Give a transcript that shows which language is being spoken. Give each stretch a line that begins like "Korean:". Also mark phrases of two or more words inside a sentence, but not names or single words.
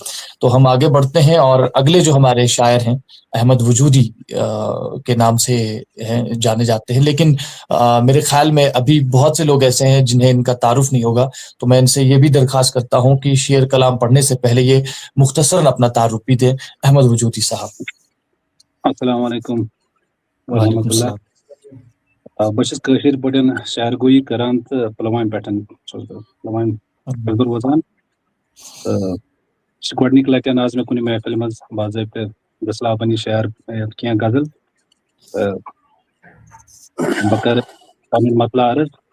Urdu: تو ہم آگے بڑھتے ہیں اور اگلے جو ہمارے شاعر ہیں احمد وجودی کے نام سے جانے جاتے ہیں, لیکن میرے خیال میں ابھی بہت سے لوگ ایسے ہیں جنہیں ان کا تعارف نہیں ہوگا, تو میں ان سے یہ بھی درخواست کرتا ہوں کہ شعر کلام پڑھنے سے پہلے یہ مختصراً اپنا تعارف بھی دیں. احمد وجودی صاحب.
Arabic: السلام علیکم وعلیکم ورحمۃ اللہ.
Kashmiri: بس کاشر پٹن شعر گوئی کران تو پلوامہ پٹن پلوامہ پھر روزان گۄڈنِکۍ لٹہِ آز مےٚ کُنہِ محفِلہِ منٛز باضٲبطہٕ گژھلا پنٕنۍ شعر کینٛہہ غزل بہٕ کرٕ پنُن مطلع عرض.